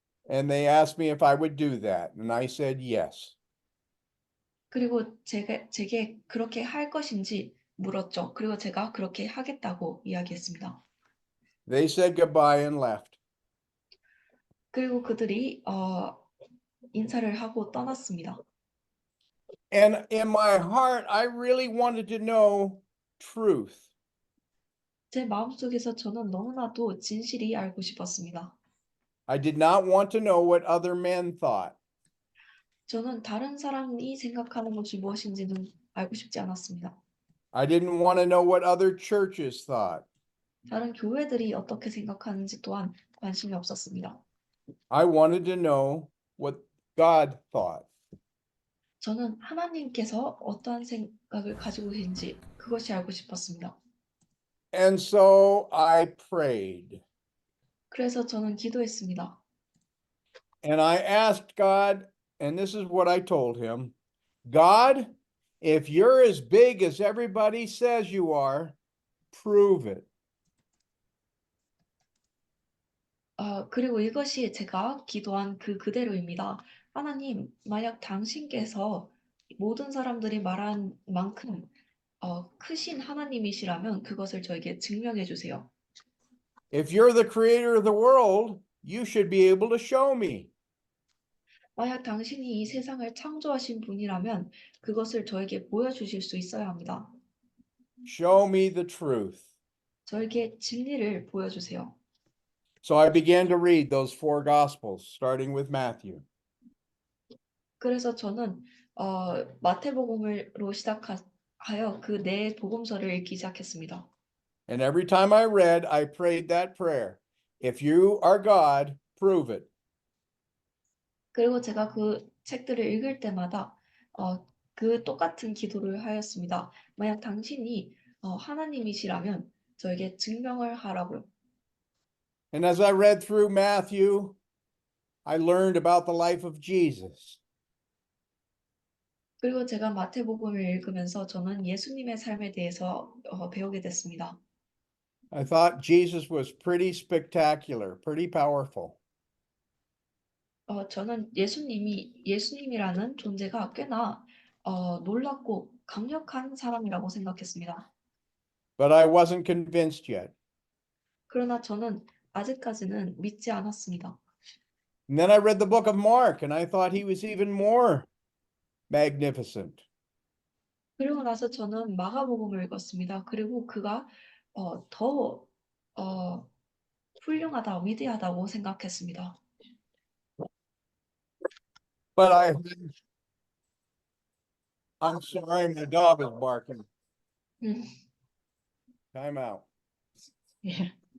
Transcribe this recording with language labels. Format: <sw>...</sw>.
<en>And they asked me if I would do that. And I said yes.</en> <ko>그리고 제게 그렇게 할 것인지 물었죠. 그리고 제가 그렇게 하겠다고 이야기했습니다.</ko> <en>They said goodbye and left.</en> <ko>그리고 그들이 인사를 하고 떠났습니다.</ko> <en>And in my heart, I really wanted to know truth.</en> <ko>제 마음속에서 저는 너무나도 진실이 알고 싶었습니다.</ko> <en>I did not want to know what other men thought.</en> <ko>저는 다른 사람이 생각하는 것이 무엇인지는 알고 싶지 않았습니다.</ko> <en>I didn't want to know what other churches thought.</en> <ko>다른 교회들이 어떻게 생각하는지 또한 관심이 없었습니다.</ko> <en>I wanted to know what God thought.</en> <ko>저는 하나님께서 어떠한 생각을 가지고 계신지 그것이 알고 싶었습니다.</ko> <en>And so I prayed.</en> <ko>그래서 저는 기도했습니다.</ko> <en>And I asked God, and this is what I told him, God, if you're as big as everybody says you are, prove it.</en> <ko>그리고 이것이 제가 기도한 그대로입니다. 하나님, 만약 당신께서 모든 사람들이 말한 만큼 크신 하나님이시라면 그것을 저에게 증명해 주세요.</ko> <en>If you're the creator of the world, you should be able to show me.</en> <ko>만약 당신이 이 세상을 창조하신 분이라면 그것을 저에게 보여주실 수 있어야 합니다.</ko> <en>Show me the truth.</en> <ko>저에게 진리를 보여주세요.</ko> <en>So I began to read those 4 gospels, starting with Matthew.</en> <ko>그래서 저는 마태복음으로 시작하여 그 네 복음서를 읽기 시작했습니다.</ko> <en>And every time I read, I prayed that prayer. If you are God, prove it.</en> <ko>그리고 제가 그 책들을 읽을 때마다 그 똑같은 기도를 하였습니다. 만약 당신이 하나님이시라면 저에게 증명을 하라고요.</ko> <en>And as I read through Matthew, I learned about the life of Jesus.</en> <ko>그리고 제가 마태복음을 읽으면서 저는 예수님의 삶에 대해서 배우게 됐습니다.</ko> <en>I thought Jesus was pretty spectacular, pretty powerful.</en> <ko>저는 예수님이라는 존재가 꽤나 놀랍고 강력한 사람이라고 생각했습니다.</ko> <en>But I wasn't convinced yet.</en> <ko>그러나 저는 아직까지는 믿지 않았습니다.</ko> <en>And then I read the book of Mark and I thought he was even more magnificent.</en> <ko>그리고 나서 저는 마가복음을 읽었습니다. 그리고 그가 더 훌륭하다, 위대하다고 생각했습니다.</ko> <en>But I'm sorry, my dog is barking. 음, Time out. 예.</en>